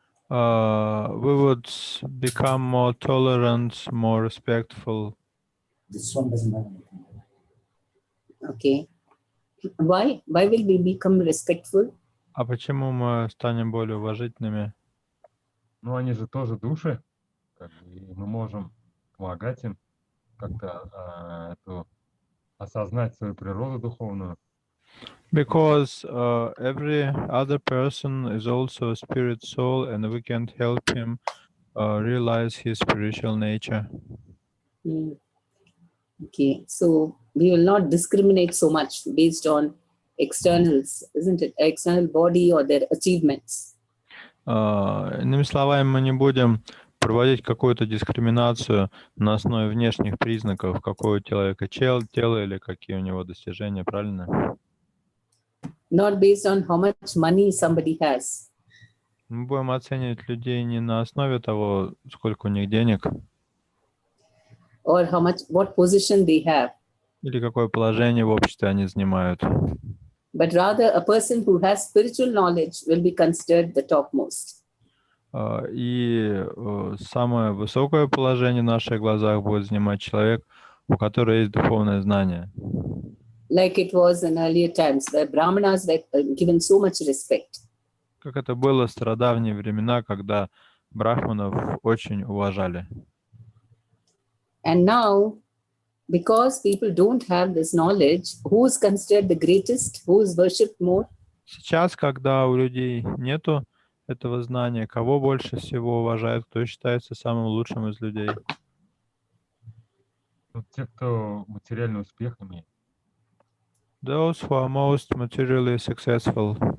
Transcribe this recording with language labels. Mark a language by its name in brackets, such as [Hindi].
[English] We would become more tolerant, more respectful. This one doesn't have anything. Okay. Why will we become respectful? [Russian] А почему мы станем более уважительными? Они же тоже души, и мы можем помогать им как-то осознать свою природу духовную. [English] Because every other person is also a spirit soul, and we can help him realize his spiritual nature. Okay, so we will not discriminate so much based on externals, isn't it? External body or their achievements. [Russian] Иными словами, мы не будем проводить какую-то дискриминацию на основе внешних признаков, какой у человека тело или какие у него достижения, правильно? [English] Not based on how much money somebody has. [Russian] Мы будем оценивать людей не на основе того, сколько у них денег, [English] Or what position they have, [Russian] или какое положение в обществе они занимают. [English] but rather a person who has spiritual knowledge will be considered the topmost. [Russian] И самое высокое положение в наших глазах будет занимать человек, у которого есть духовное знание. [English] Like it was in earlier times where Brahmanas were given so much respect. [Russian] Как это было в стародавние времена, когда брахманов очень уважали. [English] And now, because people don't have this knowledge, who is considered the greatest, who is worshipped more? [Russian] Сейчас, когда у людей нету этого знания, кого больше всего уважают, кто считается самым лучшим из людей? Вот те, кто материальный успех имеет. [English] Those who are most materially successful.